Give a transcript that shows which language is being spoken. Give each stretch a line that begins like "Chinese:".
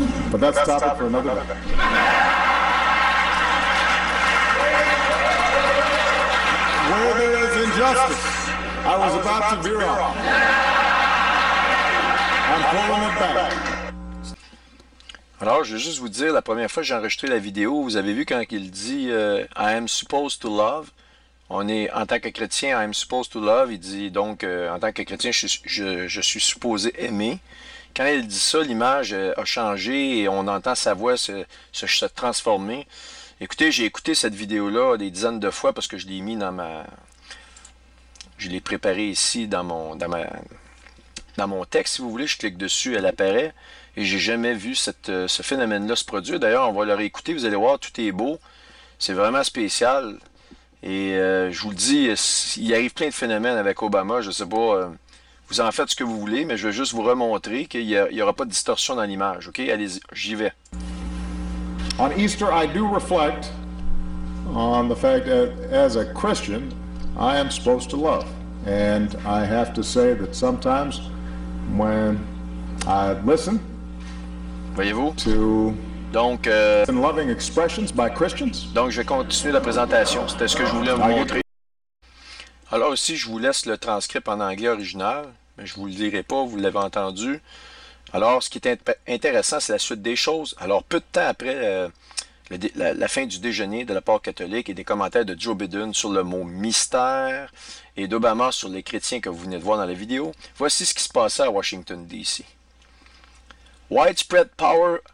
English: But that's a topic for another day. Where there is injustice, I was about to veer off. I'm pulling it back.
French: Alors, je vais juste vous dire, la première fois que j'ai enregistré la vidéo, vous avez vu quand il dit
English: I am supposed to love.
French: On est, en tant que chrétien,
English: I am supposed to love.
French: Il dit donc, en tant que chrétien, je suis supposé aimer. Quand il dit ça, l'image a changé et on entend sa voix se transformer. Écoutez, j'ai écouté cette vidéo-là des dizaines de fois parce que je l'ai mis dans je l'ai préparé ici dans mon texte, si vous voulez. Je clique dessus, elle apparaît. Et j'ai jamais vu ce phénomène-là se produire. D'ailleurs, on va le réécouter, vous allez voir, tout est beau. C'est vraiment spécial. Et je vous le dis, il arrive plein de phénomènes avec Obama. Je ne sais pas, vous en faites ce que vous voulez, mais je vais juste vous remontrer qu'il n'y aura pas de distorsion dans l'image. OK? Allez-y, j'y vais.
English: On Easter, I do reflect on the fact that as a Christian, I am supposed to love. And I have to say that sometimes when I listen
French: Voyez-vous?
English: to
French: Donc,
English: loving expressions by Christians,
French: donc, je vais continuer la présentation. C'était ce que je voulais vous montrer. Alors ici, je vous laisse le transcript en anglais original, mais je ne vous le dirai pas, vous l'avez entendu. Alors, ce qui est intéressant, c'est la suite des choses. Alors, peu de temps après la fin du déjeuner de la part catholique et des commentaires de Joe Biden sur le mot mystère et d'Obama sur les chrétiens que vous venez de voir dans la vidéo, voici ce qui se passait à Washington, D.C.
English: Widespread power